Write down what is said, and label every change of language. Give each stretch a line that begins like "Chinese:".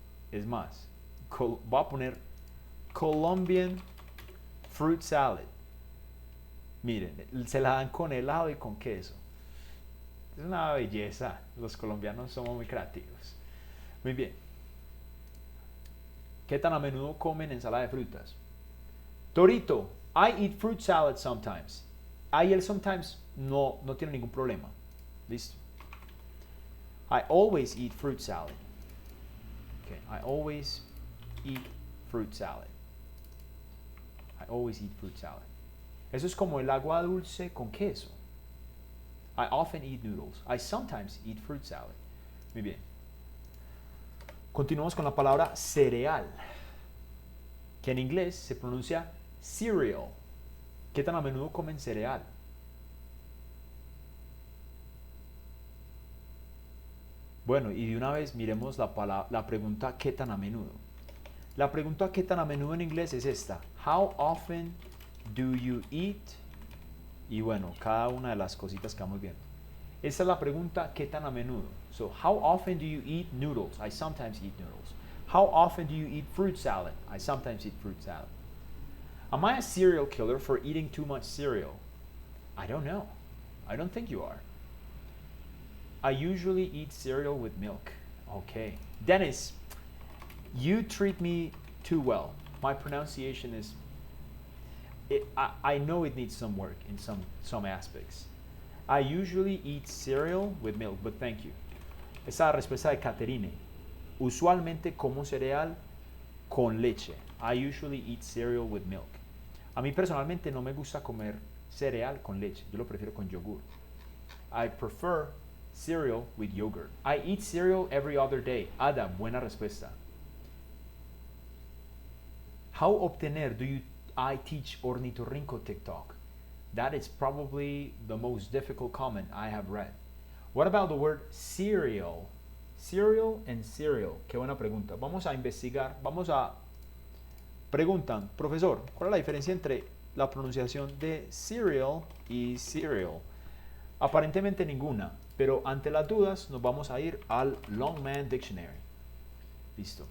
Spanish: Es más, voy a poner
English: Colombian fruit salad.
Spanish: Miren, se la dan con helado y con queso. Es una belleza. Los colombianos somos muy creativos. Muy bien. ¿Qué tan a menudo comen ensalada de frutas?
English: Torito, I eat fruit salad sometimes.
Spanish: Ahí el sometimes no tiene ningún problema. Listo.
English: I always eat fruit salad. Okay, I always eat fruit salad. I always eat fruit salad.
Spanish: Eso es como el agua dulce con queso.
English: I often eat noodles. I sometimes eat fruit salad.
Spanish: Muy bien. Continuamos con la palabra cereal, que en inglés se pronuncia cereal. ¿Qué tan a menudo comen cereal? Bueno, y de una vez miremos la pregunta ¿qué tan a menudo? La pregunta ¿qué tan a menudo en inglés es esta?
English: How often do you eat?
Spanish: Y bueno, cada una de las cositas que vamos viendo. Esta es la pregunta ¿qué tan a menudo?
English: So, how often do you eat noodles? I sometimes eat noodles. How often do you eat fruit salad? I sometimes eat fruit salad. Am I a serial killer for eating too much cereal? I don't know. I don't think you are. I usually eat cereal with milk. Okay. Dennis, you treat me too well. My pronunciation is... I know it needs some work in some aspects. I usually eat cereal with milk, but thank you.
Spanish: Esa es la respuesta de Caterine. Usualmente como cereal con leche.
English: I usually eat cereal with milk.
Spanish: A mí personalmente no me gusta comer cereal con leche. Yo lo prefiero con yogur.
English: I prefer cereal with yogurt. I eat cereal every other day.
Spanish: Ada, buena respuesta.
English: How
Spanish: obtener
English: do I teach
Spanish: ornitorrinco
English: TikTok? That is probably the most difficult comment I have read. What about the word cereal? Cereal and cereal.
Spanish: Qué buena pregunta. Vamos a investigar. Preguntan, profesor, ¿cuál es la diferencia entre la pronunciación de cereal y cereal? Aparentemente ninguna, pero ante las dudas nos vamos a ir al Longman Dictionary. Listo.